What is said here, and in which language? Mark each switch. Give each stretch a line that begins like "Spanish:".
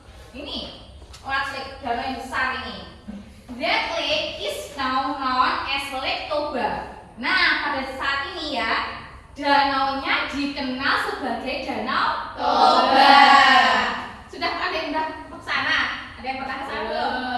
Indonesian: Ini
English: large lake,
Indonesian: danau yang besar ini.
English: That lake is now known as Lake Toba.
Indonesian: Nah, pada saat ini ya, danaunya dikenal sebagai Danau Toba. Sudah ada yang udah ke sana? Ada yang pernah ke sana belum?